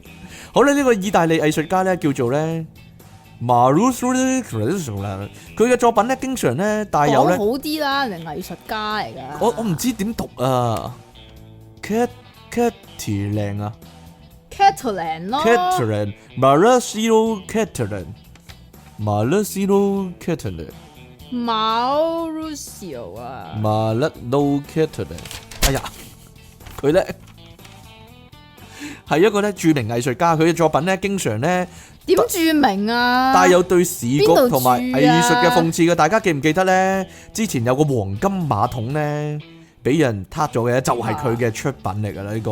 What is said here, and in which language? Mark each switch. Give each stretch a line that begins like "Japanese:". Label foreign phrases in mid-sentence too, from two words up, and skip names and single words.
Cantonese: 好啦，呢個意大利藝術家咧叫做咧 Marucci， 佢嘅作品咧經常咧帶有咧好啲啦，人係藝術家嚟噶。我唔知點讀啊 Catalan 啊 Catalan 咯 Catalan Mauricio Catalan Mauricio Catalan Mauricio 啊 Mauricio Catalan 哎呀，佢咧係一個咧著名藝術家，佢嘅作品咧經常咧點著名啊？帶有對視覺同埋藝術嘅諷刺嘅，大家記唔記得咧？之前有個黃金馬桶咧， 俾人撻咗嘅，就係佢嘅出品嚟噶啦呢個。